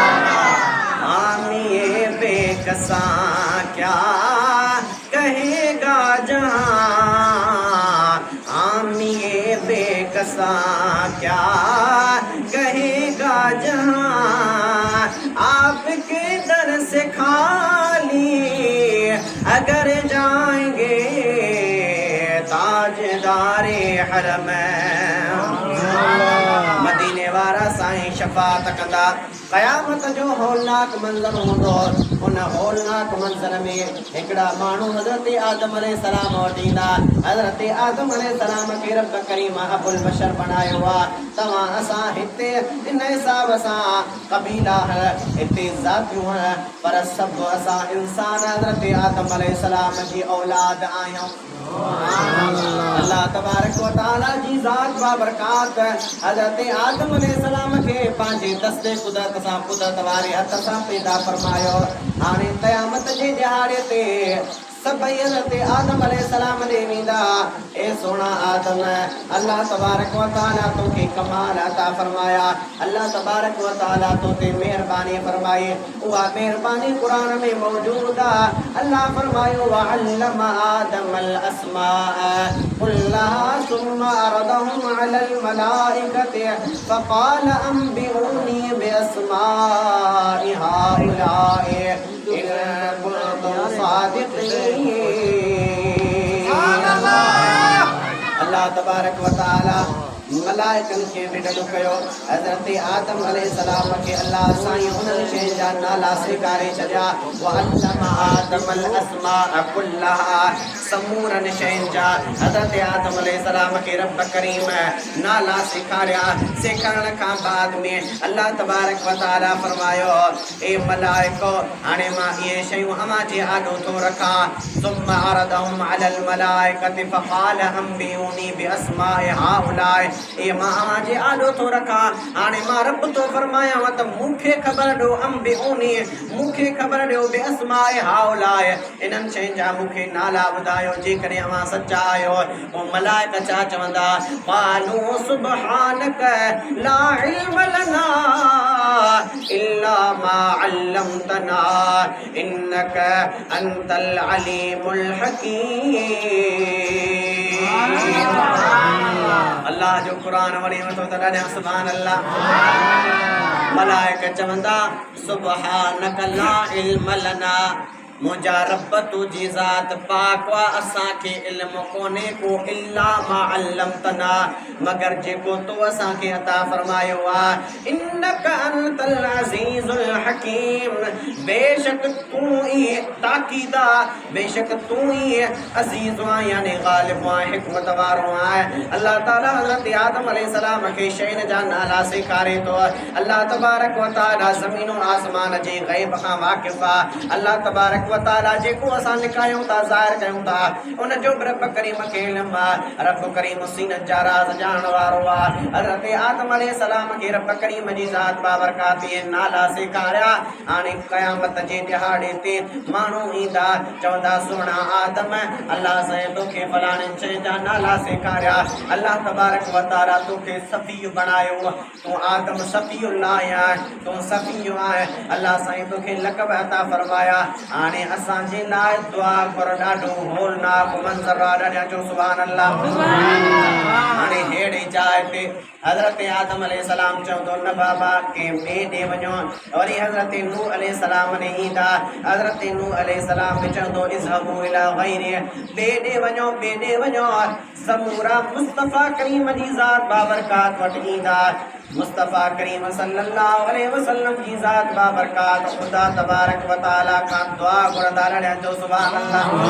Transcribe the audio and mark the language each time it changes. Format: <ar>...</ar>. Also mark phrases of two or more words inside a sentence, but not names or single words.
<ur>آمیے بیکساں کیا کہے گا جہاں، آمیے بیکساں کیا کہے گا جہاں، آپ کے در سے خالی اگر جائیں گے,</ur> <sd>ताजदारे हरम मदीने वारा साईं शफ़ाअत कंदा। क़यामत जो होलनाक मंज़र हूंदो, उन होलनाक मंज़र में हिकिड़ा माण्हू हज़रत आदम अलैहिस्सलाम वटि ईंदा। हज़रत आदम अलैहिस्सलाम खे रब करीम अबुल बशर बनायो आहे। तव्हां असां हिते इन हिसाब सां क़बीला हिते ज़ातियूं, पर सभु असां इंसान हज़रत आदम अलैहिस्सलाम जी औलाद आहियूं।</sd> <ar>الله تبارك وتعالى</ar> <sd>जी ज़ात बाबरकात हज़रत आदम अलैहिस्सलाम खे पंहिंजे दस्ते कुदरत सां कुदरत वारे हथ सां पैदा फरमायो। हाणे क़यामत जे ॾियारे ते सभई हज़रत आदम अलैहिस्सलाम ॾे वेंदा, ए सोना आदम,</sd> <ar>الله تبارك وتعالى</ar> <sd>तोखे कमाल अता फरमाया,</sd> <ar>الله تبارك وتعالى</ar> <sd>तो ते मेहरबानी फरमाई। उहा मेहरबानी कुरान में मौजूद आहे। अल्लाह फरमायो,</sd> <ar>وعلم آدم الأسماء كلها ثم عرضهم على الملائكة فقال أنبئوني بأسماء هؤلاء إن كنتم صادقين. الله تبارك وتعالى</ar> <sd>मलाइकनि खे विडो कयो। हज़रत आदम अलैहिस्सलाम खे अल्लाह साईं उन्हनि शयुनि जा नाला सेखारे छॾिया।</sd> <ar>وعلم آدم الأسماء كلها,</ar> <sd>समूरनि शयुनि जा हज़रत आदम अलैहिस्सलाम खे रब करीम नाला सेखारिया। सेखारण खां बाद में</sd> <ar>الله تبارك وتعالى</ar> <sd>फरमायो, ए मलाइको, हाणे मां इहे शयूं अव्हां जे आॾो थो रखां।</sd> <ar>ثم عرضهم على الملائكة فقال أنبئوني بأسماء هؤلاء,</ar> <sd>ये मां जे आॾो थो रखां हाणे मां रब तो फरमाया त मूंखे ख़बर ॾियो अंबिऊनी मूंखे ख़बर ॾियो</sd> <ar>بأسماء هؤلاء</ar> <sd>इन्हनि शयुनि जा मूंखे नाला ॿुधायो जेकॾहिं अवां सचा आहियो पोइ मलाइका छा चवंदा</sd> <ar>قالوا سبحانك لا علم لنا إلا ما علمتنا إنك أنت العليم الحكيم.</ar> <sd>अल्लाह जो कुरान वणी वठो त ॾाढा</sd> <ar>سبحان الله.</ar> <sd>मलाइका चवंदा</sd> <ar>سبحانك لا علم لنا</ar> <sd>मुंहिंजा रब तुंहिंजी ज़ात पाक वा असांखे इल्मु कोन्हे को</sd> <ar>إلا ما علمتنا</ar> <sd>मगर जेको तो असांखे अता फरमायो आहे</sd> <ar>إنك أنت العزيز الحكيم</ar> <sd>बेशक तूं ई ताक़ीदा बेशक तूं ई अज़ीज़ आहीं यानी ग़ालिब आहीं हिकमत वारो आहीं। अल्लाह ताला हज़रत आदम अलैहिस्सलाम खे शयुनि जा नाला सेखारे थो।</sd> <ar>الله تبارك وتعالى</ar> <sd>ज़मीन ऐं आसमान जे ग़ैब खां वाक़िफ़ आहे।</sd> <ar>الله تبارك وتعالى</ar> <sd>जेको असां लिकायूं था ज़ाहिर कयूं था उन जो रब करीम खे इल्मु आहे। रब करीम सीनत जा राज़ ॼाणण वारो आहे। हज़रत आदम अलैहिस्सलाम खे रब करीम जी ज़ात बाबरकात नाला सेखारिया। हाणे क़यामत जे ॾिहाड़े ते माण्हू ईंदा चवंदा सुहिणा आदम अल्लाह साईं तोखे फलाणनि शयुनि जा नाला सेखारिया</sd> <ar>الله تبارك وتعالى</ar> <sd>तोखे सफ़ी बणायो तूं आदम सफ़ीउल्लाह आहीं तूं सफ़ी आहीं अल्लाह साईं तोखे लक़ब अता फरमाया। हाणे असांजे लाइ दुआ कर ॾाढो होलनाक मंज़र आहे ॾाढा चओ</sd> <ar>سبحان الله.</ar> <sd>हाणे अहिड़ी जाइ ते हज़रत आदम अलैहिस्सलाम चवंदो न बाबा के ॿिए ॾे वञो वरी हज़रत नूह अलैहिस्सलाम ने ईंदा हज़रत नूह अलैहिस्सलाम बि चवंदो</sd> <ar>اذهبوا إلى غيري</ar> <sd>ॿिए ॾे वञो ज़मूरा मुस्तफ़ा करीम जी ज़ात बाबरकात वटि ईंदा मुस्तफ़ा करीम</sd> <ar>صلى الله عليه وسلم</ar> <sd>जी ज़ात बाबरकात ख़ुदा</sd> <ar>تبارك وتعالى</ar> <sd>खां दुआ घुरंदा रहिया जो</sd> <ar>سبحان الله.</ar>